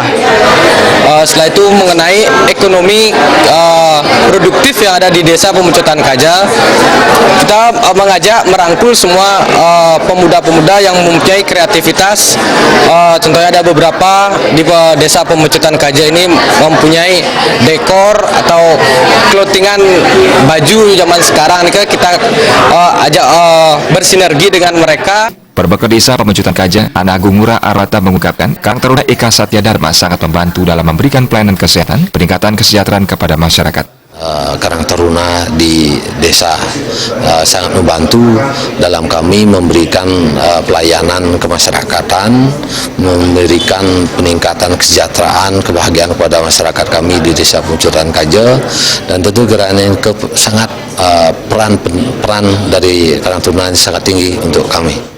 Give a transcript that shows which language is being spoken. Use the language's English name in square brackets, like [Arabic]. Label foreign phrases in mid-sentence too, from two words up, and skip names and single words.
[Indonesian] Setelah itu mengenai ekonomi produktif yang ada di Desa Pemecutan Kaja, kita mengajak merangkul semua pemuda-pemuda yang mempunyai kreativitas. Contohnya ada beberapa di Desa Pemecutan Kaja ini mempunyai dekor atau clothingan baju zaman sekarang. Kita ajak bersinergi dengan mereka. Perbekal Desa Pemecutan Kaja, Ana Agung Ngurah Arata mengungkapkan, Karang Taruna Eka Satya Dharma sangat membantu dalam memberikan pelayanan kesehatan, peningkatan kesejahteraan kepada masyarakat. Karang Taruna di desa sangat membantu dalam kami memberikan pelayanan kemasyarakatan, memberikan peningkatan kesejahteraan, kebahagiaan kepada masyarakat kami di Desa Pemecutan Kaja, dan tentu gerakan ini sangat peran dari Karang Taruna sangat tinggi untuk kami.